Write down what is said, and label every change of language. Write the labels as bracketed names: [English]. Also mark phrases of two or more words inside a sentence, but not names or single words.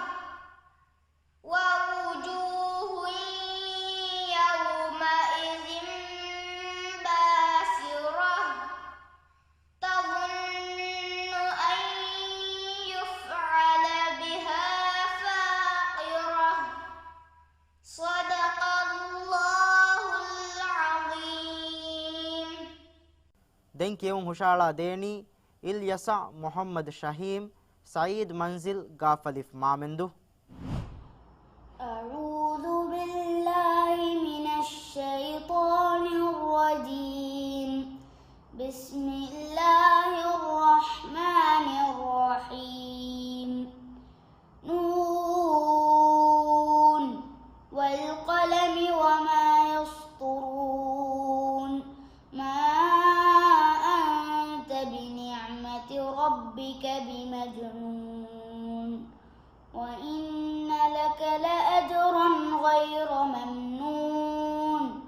[Arabic] ووجوه يومئذ باسرة تظن أن يفعل بها فاقرة صدق الله العظيم. [Sinhala] දැන් කියවුන් හුෂාලා දේනි ඉල්යසා මොහම්මද් ශහීම් සයීද් මන්සිල් ගාෆලිෆ් මාමෙන්දු [Arabic] أعوذ بالله من الشيطان الرجيم بسم الله الرحمن الرحيم نون والقلم وما يسطرون ما أنت بنعمة ربك بمجنون وإن لك لأجرا غير ممنون